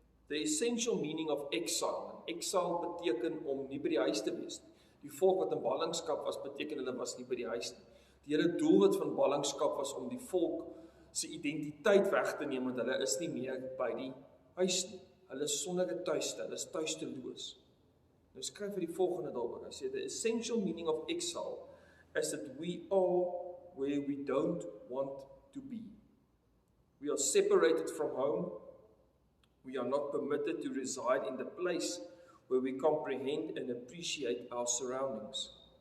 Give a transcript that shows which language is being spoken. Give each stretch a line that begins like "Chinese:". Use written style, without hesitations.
English: The essential meaning of exile.
Afrikaans: En exile beteken om nie by die huis te wees nie. Die volk wat in ballingskap was, beteken hulle was nie by die huis nie. Die hele doelwit van ballingskap was om die volk se identiteit weg te neem, want hulle is nie meer by die huis nie. Hulle is sonder 'n tuiste, hulle is tuisteloos. Nou skryf hy die volgende daaroor. Hy sê,
English: the essential meaning of exile is that we are where we don't want to be. We are separated from home. We are not permitted to reside in the place where we comprehend and appreciate our surroundings.